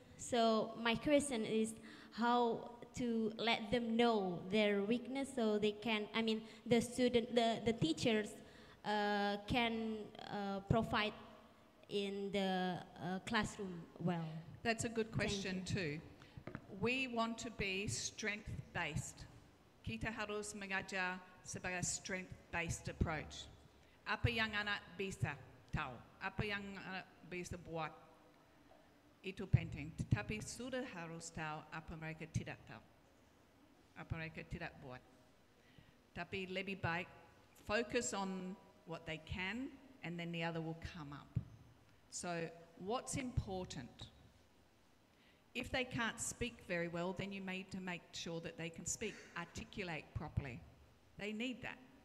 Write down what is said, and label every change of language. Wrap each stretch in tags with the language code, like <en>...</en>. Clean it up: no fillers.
<en>So my question is, how to let them know their weakness so they can, the teachers can provide in the classroom well. That's a good question too. We want to be strength-based.</en> <id>Kita harus mengajar sebagai strength-based approach. Apa yang anak bisa tahu, apa yang anak bisa buat, itu penting, tetapi sudah harus tahu apa mereka tidak tahu, apa mereka tidak buat. Tapi lebih baik</id> <en>focus on what they can, and then the other will come up. So what's important? If they can't speak very well, then you need to make sure that they can speak, articulate properly. They need that.</en>